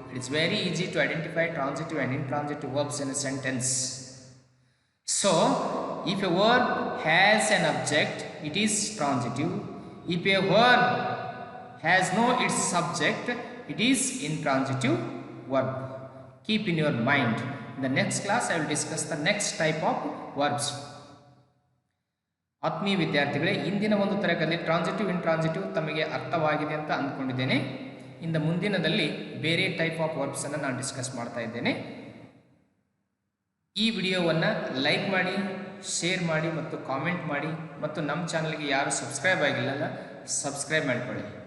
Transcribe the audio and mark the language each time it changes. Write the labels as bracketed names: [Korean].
[English] It's very easy to identify transitive and intransitive verbs in a sentence. So if a verb has an object, it is transitive. If a verb has no its subject, it is intransitive verb. Keep in your mind. In the next class I will discuss the next type of verbs. [Kannada] ಆತ್ಮೀಯ ವಿದ್ಯಾರ್ಥಿಗಳೇ, ಇಂದಿನ ಒಂದು ತರಗತಿಯಲ್ಲಿ transitive intransitive ತಮಗೆ ಅರ್ಥವಾಗಿದೆ ಅಂತ ಅಂದ್ಕೊಂಡಿದ್ದೇನೆ. ಇನ್ನು ಮುಂದಿನದಲ್ಲಿ ಬೇರೆ ಟೈಪ್ ಆಫ್ ವರ್ಬ್ಸನ್ನು ನಾನು ಡಿಸ್ಕಸ್ ಮಾಡ್ತಾ ಇದ್ದೇನೆ. ಈ ವಿಡಿಯೋವನ್ನು ಲೈಕ್ ಮಾಡಿ, ಶೇರ್ ಮಾಡಿ ಮತ್ತು ಕಾಮೆಂಟ್ ಮಾಡಿ, ಮತ್ತು ನಮ್ಮ ಚಾನಲ್ಗೆ ಯಾರು ಸಬ್ಸ್ಕ್ರೈಬ್ ಆಗಿಲ್ಲಲ್ಲ ಸಬ್ಸ್ಕ್ರೈಬ್ ಮಾಡಿಕೊಳ್ಳಿ.